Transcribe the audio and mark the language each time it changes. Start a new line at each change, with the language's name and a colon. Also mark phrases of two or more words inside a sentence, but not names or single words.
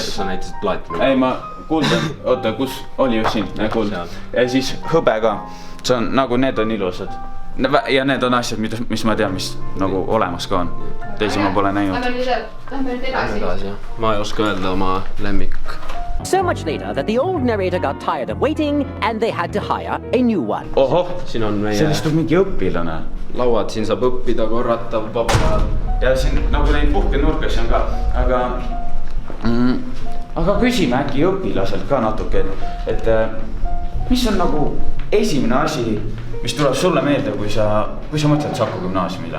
Estonian: Sa näitasid plaatini. Ei, ma kuld on... Oota, kus oli just siin? Kuld. Ja siis hõbe ka. See on nagu, need on ilusad. Ja need on asjad, mis ma tean, mis nagu olemas ka on. Teisi ma pole näinud. Lähme nüüd edasi. Ma ei oska öelda oma lemmik.
English: So much later that the old narrator got tired of waiting and they had to hire a new one.
Estonian: Ohoh, siin on meie... Sellest on mingi õpilane. Lauad, siin saab õppida, korrata, vaba ajal. Ja siin nagu neid puhkenurkas on ka, aga küsime äkki õpilaselt ka natuke, et mis on nagu esimene asi, mis tuleb sulle meelde, kui sa mõtled Saku gümnaasiumile?